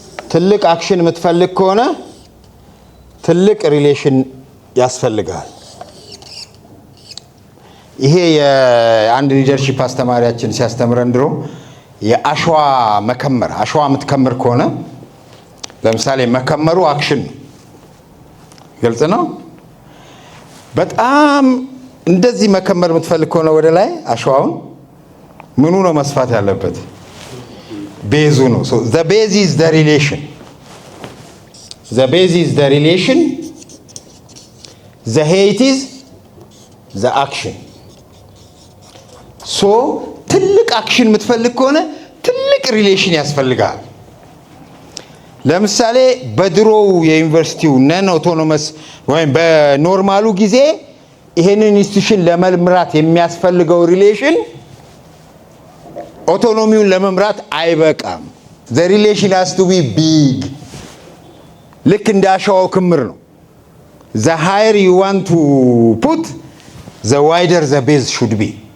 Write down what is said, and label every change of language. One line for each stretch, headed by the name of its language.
Amharic: ትልቅ አክሽን የምትፈልግ ከሆነ ትልቅ ሪሌሽን ያስፈልጋል። ይሄ የአንድ ሊደርሺፕ አስተማሪያችን ሲያስተምረን ድሮ የአሸዋ መከመር፣ አሸዋ የምትከምር ከሆነ ለምሳሌ መከመሩ አክሽን ነው። ግልጽ ነው። በጣም እንደዚህ መከመር የምትፈልግ ከሆነ ወደ ላይ አሸዋውን ምኑ ነው መስፋት ያለበት? ቤዙ ነው።
English: so the base is the relation, the base is the relation, the height is the action.
Amharic: so ትልቅ አክሽን የምትፈልግ ከሆነ ትልቅ ሪሌሽን ያስፈልጋል። ለምሳሌ በድሮው የዩኒቨርሲቲው ነን ኦቶኖመስ ወይም በኖርማሉ ጊዜ ይሄንን ኢንስቲትዩሽን ለመምራት የሚያስፈልገው ሪሌሽን ኦቶኖሚውን ለመምራት አይበቃም።
English: the relation has to be big።
Amharic: ልክ እንደ አሸዋው ክምር ነው።
English: the higher you want to put, the wider the base should be.